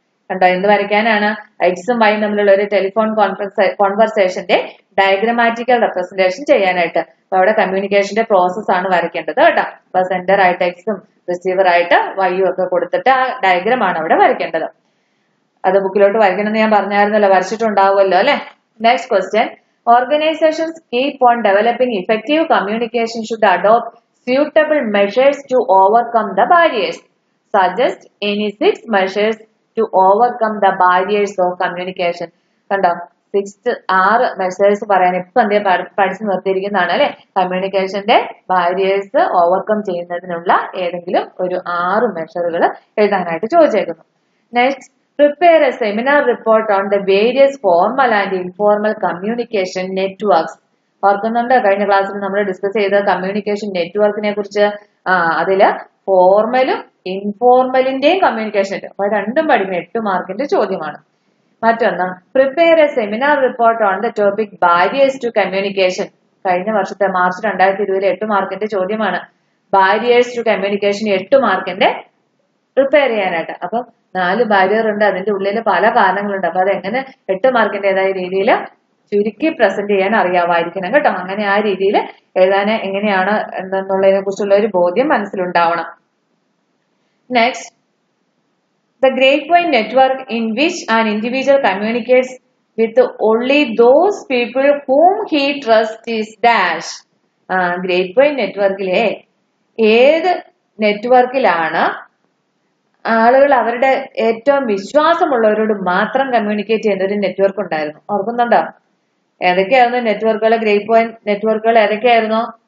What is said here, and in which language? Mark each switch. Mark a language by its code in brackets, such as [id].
[ml] കണ്ടോ, എന്ത് വരയ്ക്കാനാണ്? എക്സും വൈയും തമ്മിലുള്ള ഒരു ടെലിഫോൺ കോൺവെർസേഷന്റെ ഡയഗ്രമാറ്റിക്കൽ റെപ്രസെന്റേഷൻ ചെയ്യാനായിട്ട്. അപ്പൊ അവിടെ കമ്മ്യൂണിക്കേഷന്റെ പ്രോസസ് ആണ് വരയ്ക്കേണ്ടത് കേട്ടോ. അപ്പൊ സെന്റർ ആയിട്ട് എക്സും റിസീവർ ആയിട്ട് വൈയും ഒക്കെ കൊടുത്തിട്ട് ആ ഡയഗ്രാം ആണ് അവിടെ വരയ്ക്കേണ്ടത്. അത് ബുക്കിലോട്ട് വരയ്ക്കണമെന്ന് ഞാൻ പറഞ്ഞായിരുന്നല്ലോ, വരച്ചിട്ടുണ്ടാവുമല്ലോ അല്ലെ. Next question. [en] Organizations keep on developing effective communication should adopt suitable measures to overcome the barriers. Suggest any 6 measures to overcome the barriers of communication. [ml] കണ്ടോ, 6 മെഷേഴ്സ് പറയാൻ ഇപ്പൊ എന്തേ പഠിച്ചു നിർത്തിയിരിക്കുന്നതാണ് അല്ലെ. കമ്മ്യൂണിക്കേഷന്റെ ബാരിയേഴ്സ് ഓവർകം ചെയ്യുന്നതിനുള്ള ഏതെങ്കിലും ഒരു 6 മെഷറുകൾ എഴുതാനായിട്ട് ചോദിച്ചേക്കുന്നു. [en] Next, prepare a seminar report on the various formal and informal communication networks. [ml] ഓർക്കുന്നുണ്ട്, കഴിഞ്ഞ ക്ലാസ്സിൽ നമ്മൾ ഡിസ്കസ് ചെയ്ത കമ്മ്യൂണിക്കേഷൻ നെറ്റ്വർക്കിനെ കുറിച്ച്. അതില് ഫോർമലും ഇൻഫോർമലിന്റെയും കമ്മ്യൂണിക്കേഷൻ ഉണ്ട്. അപ്പൊ രണ്ടും പഠിക്കുന്ന 8 മാർക്കിന്റെ ചോദ്യമാണ്. മറ്റൊന്ന്, [en] Prepare a seminar report on the topic barriers to communication. [ml] കഴിഞ്ഞ വർഷത്തെ മാർച്ച് 2020 8 മാർക്കിന്റെ ചോദ്യമാണ്. ബാരിയേഴ്സ് ടു കമ്മ്യൂണിക്കേഷൻ 8 മാർക്കിന്റെ പ്രിപ്പയർ ചെയ്യാനായിട്ട്. അപ്പൊ 4 ബാരിയർ ഉണ്ട്, അതിന്റെ ഉള്ളിൽ പല കാരണങ്ങളുണ്ട്. അപ്പൊ അതെങ്ങനെ 8 മാർക്കിന്റേതായ രീതിയിൽ ചുരുക്കി പ്രസന്റ് ചെയ്യാൻ അറിയാമായിരിക്കണം കേട്ടോ. അങ്ങനെ ആ രീതിയിൽ എഴുതാൻ എങ്ങനെയാണ് എന്നുള്ളതിനെ കുറിച്ചുള്ള ഒരു ബോധ്യം മനസ്സിലുണ്ടാവണം. [en] Next, the grapevine network in which an individual communicates with only those people whom he trusts is dash. [ml] grapevine നെറ്റ്വർക്കിലെ ഏത് നെറ്റ്വർക്കിലാണ് ആളുകൾ അവരുടെ ഏറ്റവും വിശ്വാസമുള്ളവരോട് മാത്രം കമ്മ്യൂണിക്കേറ്റ് ചെയ്യുന്ന ഒരു നെറ്റ്വർക്ക് ഉണ്ടായിരുന്നു? ഓർക്കുന്നുണ്ടോ? ഏതൊക്കെയായിരുന്നു നെറ്റ്വർക്കുകൾ? ഗ്രേപ്വൈൻ നെറ്റ്വർക്കുകൾ ഏതൊക്കെയായിരുന്നു?